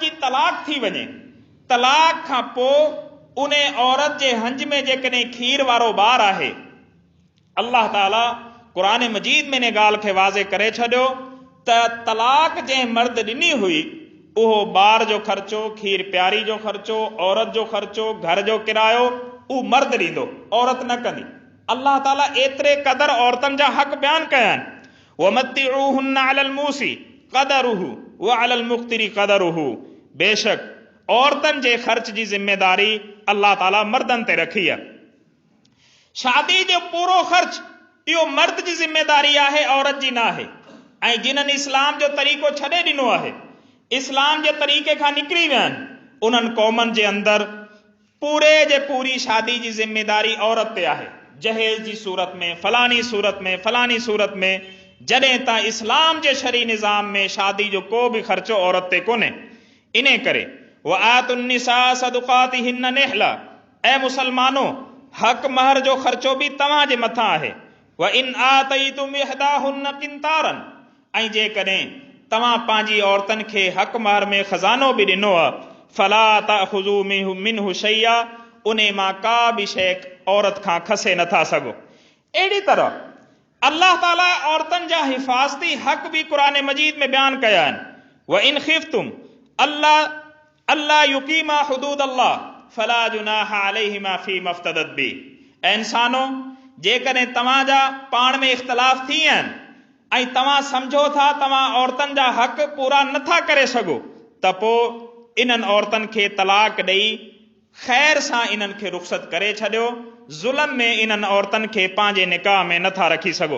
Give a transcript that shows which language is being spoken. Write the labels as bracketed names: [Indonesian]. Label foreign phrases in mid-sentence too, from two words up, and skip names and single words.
[Sindhi] जी तलाक थी वञे, तलाक खां पोइ उन औरत जे हंज में जेकॾहिं खीर वारो ॿारु आहे, अल्लाह ताला क़ुरान मजीद में इन ॻाल्हि खे वाज़े करे छॾियो त तलाक जंहिं मर्द ॾिनी हुई उहो ॿार जो ख़र्चो, खीर प्यारी जो ख़र्चो, औरत जो ख़र्चो, घर जो किरायो उहो मर्द ॾींदो, औरत न कंदी। अल्लाह ताला एतिरे क़दर औरतुनि जा हक़ बयान कया आहिनि। [Arabic] ومتعوهن على الموسع قدره و على المقتر قدره. [Sindhi] बेशक औरतुनि जे ख़र्च जी ज़िम्मेदारी अल्लाह ताला मर्दनि ते रखी आहे। शादी जो पूरो ख़र्च इहो मर्द जी ज़िम्मेदारी आहे, औरत जी न आहे। ऐं जिन्हनि इस्लाम जो तरीक़ो छॾे ॾिनो आहे, इस्लाम जे तरीक़े खां निकिरी विया आहिनि, उन्हनि क़ौमनि जे अंदरि पूरे जे पूरी शादी जी ज़िम्मेदारी औरत ते आहे। जहेज जी सूरत में, फलानी सूरत में, फलानी सूरत में, जॾहिं त इस्लाम जे शरी निज़ाम में शादी जो को बि ख़र्चो औरत ते कोन्हे। इन करे [Arabic] وآتوا النساء صدقاتهن نحلة, [Sindhi] ऐं मुसलमानो हक़ महर जो ख़र्चो बि तव्हां जे मथां आहे। [Arabic] و إن آتيتم إحداهن قنطارا, [Sindhi] ऐं जेकॾहिं तव्हां पंहिंजी औरतुनि खे हक़ महर में ख़ज़ानो बि ॾिनो आहे, [Arabic] فلا تأخذوا منه شيئا, [Sindhi] उन मां का बि शइ औरत खां खसे नथा सघो। अहिड़ी तरह अल्लाह ताला औरतुनि जा हिफ़ाज़ती हक़ बि क़ुरान मजीद में बयान कया आहिनि। [Arabic] و إن خفتم ألا يقيما حدود الله فلا جناح عليهما فيما افتدت به. [Sindhi] ऐं इंसानो, जेकॾहिं तव्हां जा पाण में इख़्तिलाफ़ थी विया आहिनि ऐं तव्हां सम्झो था तव्हां औरतुनि जा हक़ पूरा नथा करे सघो, त पोइ इन्हनि औरतुनि खे तलाक ॾेई ख़ैर सां इन्हनि खे रुख़्सत करे छॾियो। ज़ुल्म में इन्हनि औरतुनि खे पंहिंजे निकाह में नथा रखी सघो।